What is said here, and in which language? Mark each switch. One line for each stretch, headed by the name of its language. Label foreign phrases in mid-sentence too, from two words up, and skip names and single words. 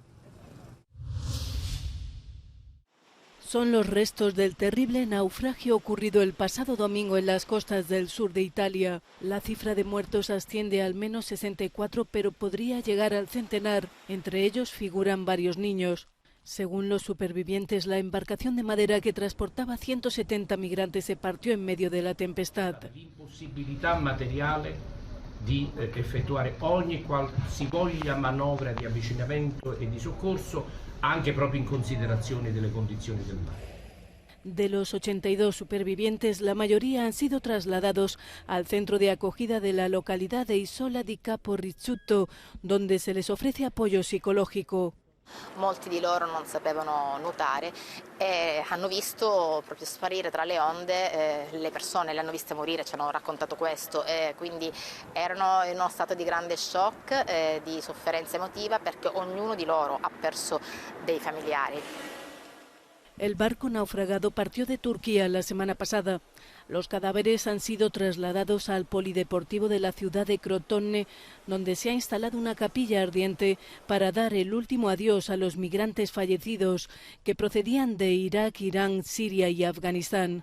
Spanish: Son los restos del terrible naufragio ocurrido el pasado domingo en las costas del sur de Italia. La cifra de muertos asciende a al menos 64, pero podría llegar al centenar. Entre ellos figuran varios niños. Según los supervivientes, la embarcación de madera que transportaba 170 migrantes se partió en medio de la tempestad.
Italian: L'impossibilità materiale di effettuare ogni qualsivoglia manovra di avvicinamento e di soccorso, anche proprio in considerazione delle condizioni del mare.
Spanish: De los 82 supervivientes, la mayoría han sido trasladados al centro de acogida de la localidad de Isola di Capo Rizzuto, donde se les ofrece apoyo psicológico.
Italian: Molti di loro non sapevano nuotare e hanno visto proprio sparire tra le onde le persone, le hanno viste morire, ci hanno raccontato questo, e quindi erano in uno stato di grande shock, di sofferenza emotiva, perché ognuno di loro ha perso dei familiari.
Spanish: El barco naufragado partió de Turquía la semana pasada. Los cadáveres han sido trasladados al polideportivo de la ciudad de Crotone, donde se ha instalado una capilla ardiente para dar el último adiós a los migrantes fallecidos que procedían de Irak, Irán, Siria y Afganistán.